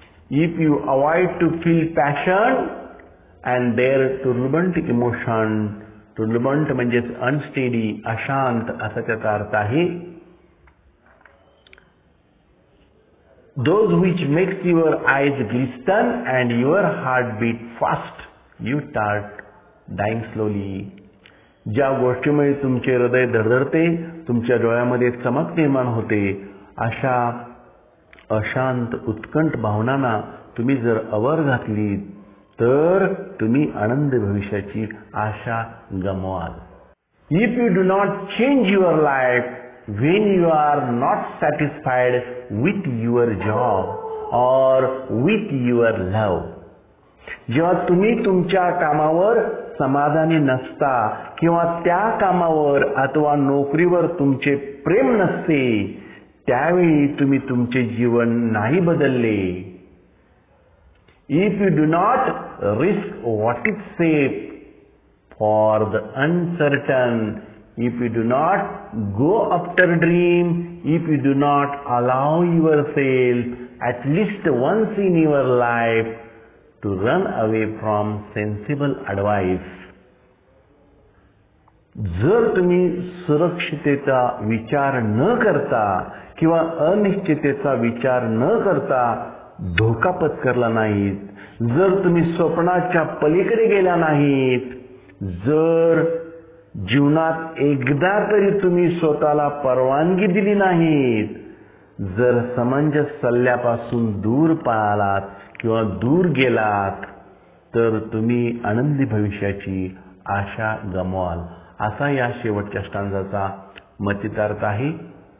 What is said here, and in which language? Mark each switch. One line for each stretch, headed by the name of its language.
English: if you avoid to feel passion and their turbulent emotion, turbulent
Marathi: म्हणजेच unsteady, अशांत असा त्याचा अर्थ आहे.
English: those which makes your eyes glisten and your heart beat fast, you start dying slowly.
Marathi: ज्या गोष्टीमुळे तुमचे हृदय धडधडते, तुमच्या डोळ्यामध्ये चमक निर्माण होते, अशा अशांत उत्कंठ भावनांना तुम्ही जर आवर घातली, तर तुम्ही आनंद भविष्याची आशा गमवाल.
English: If you do not change your life when you are not satisfied with your job or with your love,
Marathi: जेव्हा तुम्ही तुमच्या कामावर समाधानी नसता किंवा त्या कामावर अथवा नोकरीवर तुमचे प्रेम नसते, त्यावेळी तुम्ही तुमचे जीवन नाही बदलले.
English: If you do not risk what is safe for the uncertain, if you do not go after dream, if you do not allow yourself at least once in your life to run away from sensible advice,
Marathi: जर तुम्ही सुरक्षिततेचा विचार न करता किंवा अनिश्चिततेचा विचार न करता धोका पत्करला नाहीत, जर तुम्ही स्वप्नाच्या पलीकडे गेला नाहीत, जर जीवनात एकदा तरी तुम्ही स्वतःला परवानगी दिली नाहीत, जर समंजस सल्ल्यापासून दूर पळालात किंवा दूर गेलात, तर तुम्ही आनंदी भविष्याची आशा गमवाल, असा या शेवटच्या स्टांजाचा मतितार्थ आहे.